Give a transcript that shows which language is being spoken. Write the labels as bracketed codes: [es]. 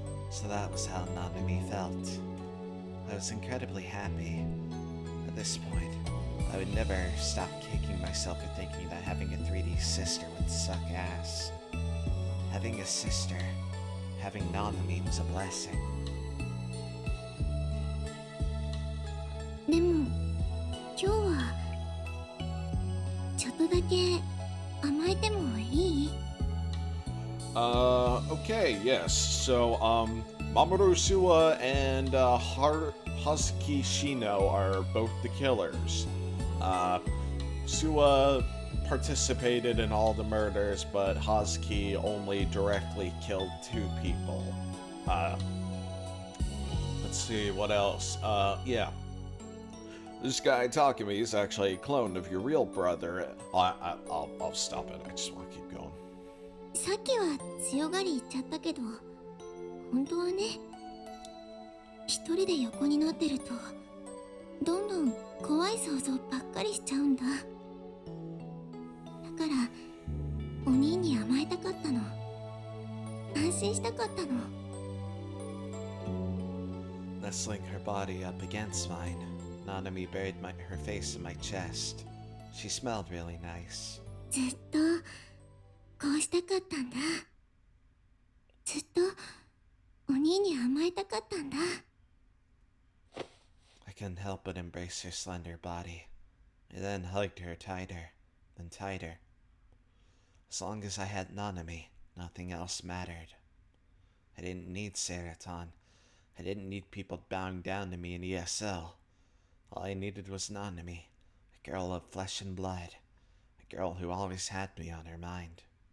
[en] So that was how Nanami felt. I was incredibly happy. At this point, I would never stop kicking myself for thinking that having a 3D sister would suck ass. Having a sister, having Nanami was a blessing. [ja] でも今日はちょっとだけ甘えてもいい？ [en] Okay, yes. So, Mamoru Suwa and Hazuki Shino are both the killers. Suwa participated in all the murders, but Hazuki only directly killed 2 people. Let's see, what else? Yeah. This guy Takumi is actually a clone of your real brother. I'll stop it. I just want to keep going. [ja] さっきは強がり言っちゃったけど、本当はね、一人で横になってるとどんどん怖い想像ばっかりしちゃうんだ。だからお兄に甘えたかったの。安心したかったの。 [en] Nestling her body up against mine, Nanami buried her face in my chest. She smelled really nice. [ja] ずっとこうしたかったんだ。ずっとお兄に甘えたかったんだ。 [en] I couldn't help but embrace her slender body. I then hugged her tighter, then tighter. As long as I had Nanami, nothing else mattered. I didn't need Seraton. I didn't need people bowing down to me in ESL. All I needed was Nanami, a girl of flesh and blood, a girl who always had me on her mind.